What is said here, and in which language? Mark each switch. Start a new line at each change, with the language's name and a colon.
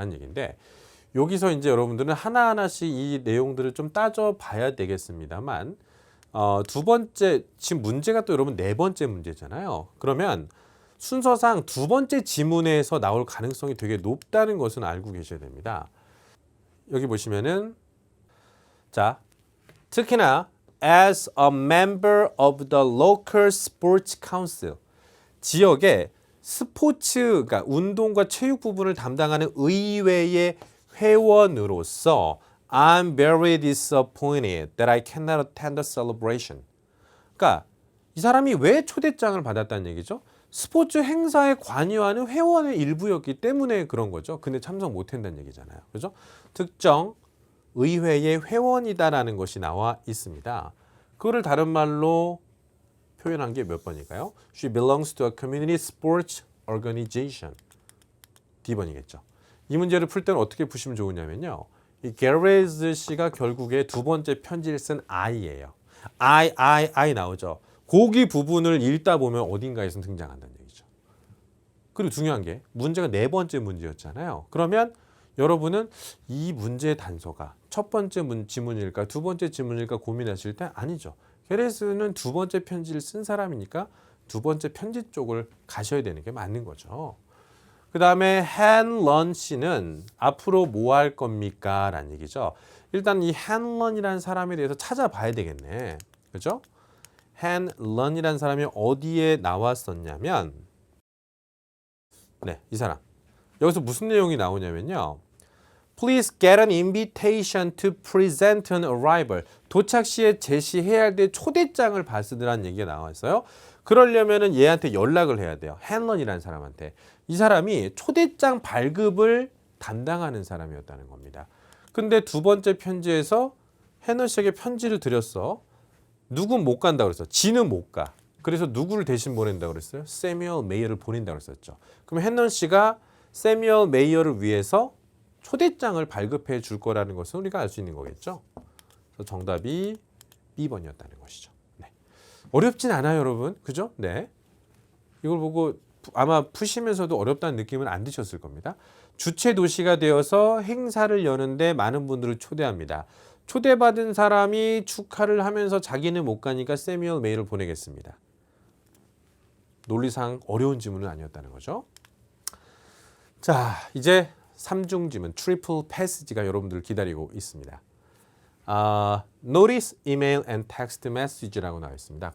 Korean: 라는 얘기인데 여기서 이제 여러분들은 하나하나씩 이 내용들을 좀 따져봐야 되겠습니다만 두 번째, 지금 문제가 또 여러분 네 번째 문제잖아요. 그러면 순서상 두 번째 지문에서 나올 가능성이 되게 높다는 것은 알고 계셔야 됩니다. 여기 보시면은 자, 특히나
English: as a member of the local sports council
Korean: 지역의 스포츠, 그러니까 운동과 체육 부분을 담당하는 의회의 회원으로서
English: I'm very disappointed that I cannot attend the celebration.
Korean: 그러니까 이 사람이 왜 초대장을 받았다는 얘기죠? 스포츠 행사에 관여하는 회원의 일부였기 때문에 그런 거죠. 근데 참석 못한다는 얘기잖아요. 그죠? 특정 의회의 회원이다라는 것이 나와 있습니다. 그거를 다른 말로 표현한 게 몇 번일까요?
English: She belongs to a community sports organization.
Korean: D번이겠죠. 이 문제를 풀 때는 어떻게 푸시면 좋으냐면요. 이 게레즈 씨가 결국에 두 번째 편지를 쓴 I예요. I 나오죠. 거기 부분을 읽다 보면 어딘가에서 등장한다는 얘기죠. 그리고 중요한 게 문제가 네 번째 문제였잖아요. 그러면 여러분은 이 문제의 단서가 첫 번째 지문일까 두 번째 지문일까 고민하실 때 아니죠. 게레즈는 두 번째 편지를 쓴 사람이니까 두 번째 편지 쪽을 가셔야 되는 게 맞는 거죠. 그 다음에 헨런 씨는 앞으로 뭐 할 겁니까? 라는 얘기죠. 일단 이 헨런이라는 사람에 대해서 찾아봐야 되겠네. 그죠? 헨런이라는 사람이 어디에 나왔었냐면 네, 이 사람. 여기서 무슨 내용이 나오냐면요.
English: Please get an invitation to present an arrival.
Korean: 도착 시에 제시해야 될 초대장을 받으라는 얘기가 나와 있어요. 그러려면은 얘한테 연락을 해야 돼요. 헨런이라는 사람한테. 이 사람이 초대장 발급을 담당하는 사람이었다는 겁니다. 근데 두 번째 편지에서 헨런 씨에게 편지를 드렸어. 누군 못 간다 그랬어. 지는 못 가. 그래서 누구를 대신 보낸다 그랬어요? 세뮤얼 메이어를 보낸다 그랬었죠. 그럼 헨런 씨가 세뮤얼 메이어를 위해서 초대장을 발급해 줄 거라는 것은 우리가 알 수 있는 거겠죠. 그래서 정답이 B번이었다는 것이죠. 네. 어렵진 않아요, 여러분. 그죠? 네. 이걸 보고 아마 푸시면서도 어렵다는 느낌은 안 드셨을 겁니다. 주최 도시가 되어서 행사를 여는데 많은 분들을 초대합니다. 초대받은 사람이 축하를 하면서 자기는 못 가니까 세뮤얼 메일을 보내겠습니다. 논리상 어려운 지문은 아니었다는 거죠. 자, 이제 3중 지문, 트리플 패스지가 여러분들 기다리고 있습니다. Notice, Email and Text Message라고 나와 있습니다.